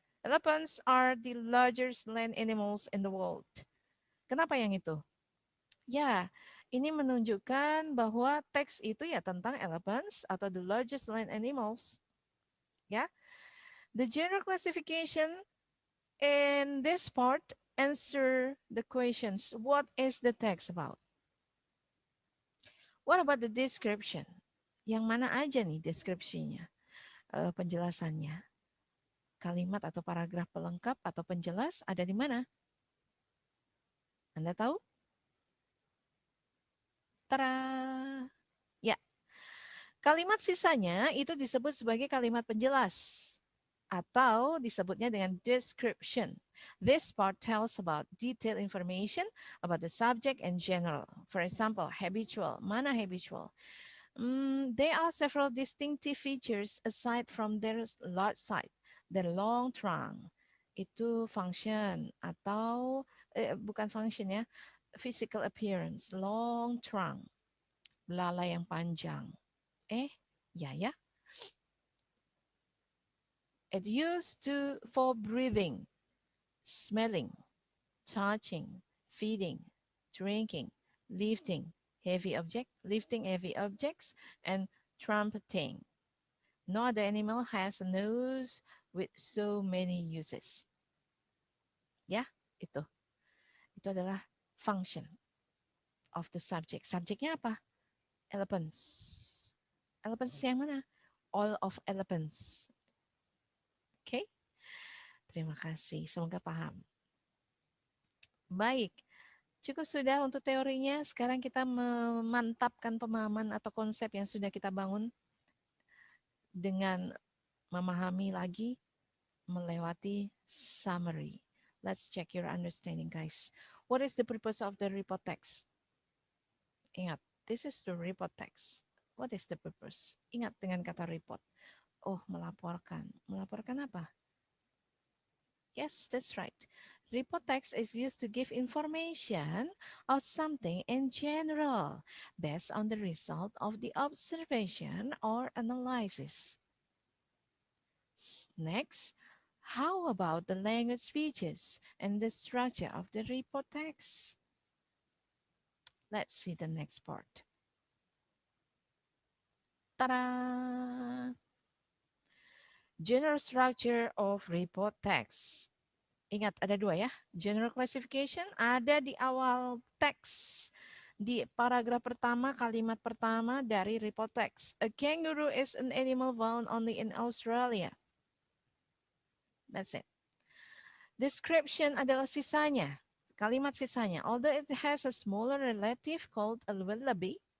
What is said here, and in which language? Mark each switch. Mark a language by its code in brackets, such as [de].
[en] Elephants are the largest land animals in the world. [id] Kenapa yang itu? Ya, ini menunjukkan bahwa teks itu ya tentang elephants atau [en] the largest land animals. Ya, the general classification in this part answer the questions. What is the text about? What about the description? [id] Yang mana aja nih deskripsinya, penjelasannya? Kalimat atau paragraf pelengkap atau penjelas ada di mana? Anda tahu? Tara. Ya, kalimat sisanya itu disebut sebagai kalimat penjelas atau disebutnya dengan description. [en] This part tells about detailed information about the subject in general. For example, habitual. [id] Mana [en] habitual? There are several distinctive features aside from their large size. The long trunk [id] itu [en] function [id] atau bukan [en] function ya, physical appearance. Long trunk, [id] belalai yang panjang. Ya. [en] It used for breathing, smelling, touching, feeding, drinking, lifting lifting heavy objects, and trumpeting. No other animal has a nose with so many uses. [id] Ya, itu. Itu adalah [en] function of the subject. [id] Subjeknya apa? Elephants. Elephants yang mana? [en] All of elephants. [id] Oke? Terima kasih. Semoga paham. Baik. Cukup sudah untuk teorinya. Sekarang kita memantapkan pemahaman atau konsep yang sudah kita bangun dengan memahami lagi melewati summary. [en] Let's check your understanding, guys. What is the purpose of the report text? [id] Ingat, [en] this is the report text. What is the purpose? [id] Ingat dengan kata report. Oh, melaporkan. Melaporkan apa? [en] Yes, that's right. Report text is used to give information of something in general based on the result of the observation or analysis. Next, how about the language features and the structure of the report text? Let's see the next part. Ta-da! General structure of report text. [id] Ingat ada dua ya. [en] General classification [id] ada di awal teks. Di paragraf pertama, kalimat pertama dari report text. [en] A kangaroo is an animal found only in Australia. That's it. [id] Description adalah sisanya. Kalimat sisanya. [en] Although it has a smaller relative called a wallaby.